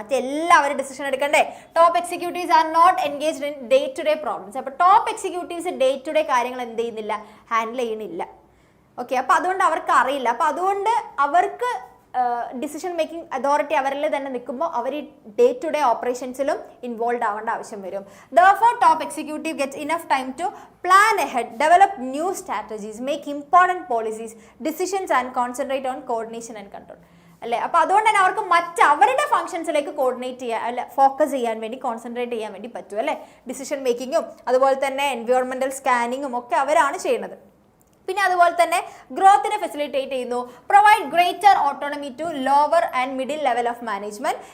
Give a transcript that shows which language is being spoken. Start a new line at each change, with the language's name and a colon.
Malayalam: മറ്റെല്ലാവരും decision എടുക്കണ്ടേ.
English: Top executives are not engaged in day to day problems.
Malayalam: അപ്പോൾ top executives day to day കാര്യങ്ങൾ എന്ത് ചെയ്യുന്നില്ല, handle ചെയ്യണില്ല. ഓക്കെ, അപ്പോൾ അതുകൊണ്ട് അവർക്ക് അറിയില്ല. അപ്പോൾ അതുകൊണ്ട് അവർക്ക് ഡിസിഷൻ മേക്കിംഗ് അതോറിറ്റി അവരിൽ തന്നെ നിൽക്കുമ്പോൾ our day to day ഓപ്പറേഷൻസിലും involve ആവേണ്ട ആവശ്യം വരും.
English: Therefore, top executive gets enough time to plan ahead, develop new strategies, make important policies, decisions and concentrate on coordination and control.
Malayalam: അല്ലേ. അപ്പോൾ അതുകൊണ്ട് തന്നെ അവർക്ക് അവരുടെ ഫംഗ്ഷൻസിലേക്ക് കോർഡിനേറ്റ് ചെയ്യാൻ അല്ല ഫോക്കസ് ചെയ്യാൻ വേണ്ടി കോൺസെൻട്രേറ്റ് ചെയ്യാൻ വേണ്ടി പറ്റും അല്ലേ. ഡിസിഷൻ മേക്കിങ്ങും അതുപോലെ തന്നെ എൻവയോൺമെന്റൽ സ്കാനിങ്ങും ഒക്കെ അവരാണ് ചെയ്യുന്നത്. പിന്നെ അതുപോലെ തന്നെ ഗ്രോത്തിനെ ഫെസിലിറ്റേറ്റ് ചെയ്യുന്നു.
English: Provide greater autonomy to lower and middle level of management.